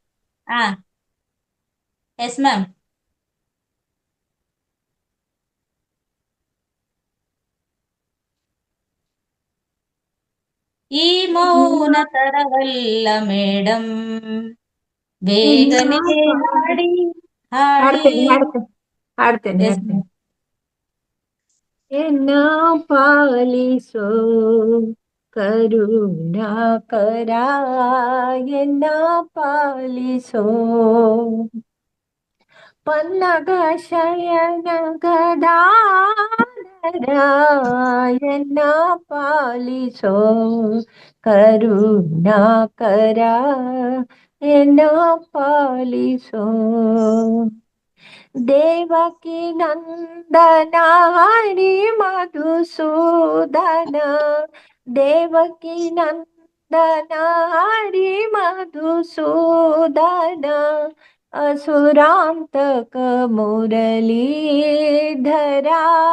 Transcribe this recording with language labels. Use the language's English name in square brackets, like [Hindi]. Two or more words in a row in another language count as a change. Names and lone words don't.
[English] yes ma'am. [Kannada] ಈ ಮೌನ ತರವಲ್ಲ ಮೇಡಮ್, ಬೇಗನೆ ಹಾಡಿ ಹಾಡಿ. ಹಾಡ್ತೇನೆ. ಎನ್ನ ಪಾಲಿಸೋ ಕರುಣಾಕರ, ಎನ್ನ ಪಾಲಿಸೋ ಪನ್ನಗ ಶಯನ ಗದಾಧರ, ಎನ್ನ ಪಾಲಿಸೋ ಕರುಣಾಕರ, ಎನ್ನ ಪಾಲಿಸೋ. ದೇವಕಿ ನಂದನ ಹರಿ ಮಧುಸೂದನ, ದೇವಕಿ ನಂದನ ಹರಿ ಮಧುಸೂದನ, ಅಸುರಾಂತಕ ಮುರಲೀಧರಾ,